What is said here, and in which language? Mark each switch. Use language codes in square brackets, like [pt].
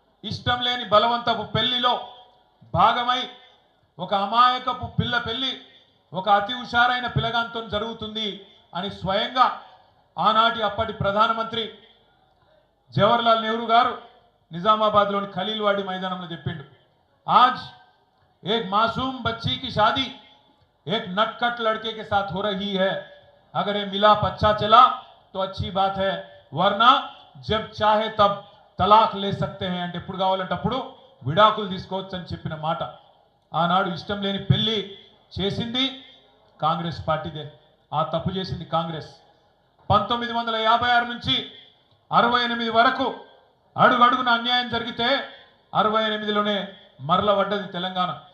[te] ఇష్టం లేని బలవంతపు పెళ్లిలో భాగమై ఒక అమాయకపు పిల్ల పెళ్లి ఒక అతి హుషారైన పిల్లగాంతో జరుగుతుంది అని స్వయంగా ఆనాటి అప్పటి ప్రధానమంత్రి జవహర్లాల్ నెహ్రూ గారు నిజామాబాద్లోని ఖలీల్వాడి మైదానంలో చెప్పిండు. [hi] आज एक मासूम बच्ची की शादी एक नटखट लड़के के साथ हो रही है. अगर ये मिलाप अच्छा चला तो अच्छी बात है, वरना जब चाहे तब तलाक ले सकते हैं [te] అంటే ఎప్పుడు కావాలంటే అప్పుడు విడాకులు తీసుకోవచ్చు అని చెప్పిన మాట. ఆనాడు ఇష్టం లేని పెళ్లి చేసింది కాంగ్రెస్ పార్టీదే. ఆ తప్పు చేసింది కాంగ్రెస్. 1956 నుంచి 68 వరకు అడుగడుగున అన్యాయం జరిగితే 68లోనే మరల పడ్డది తెలంగాణ.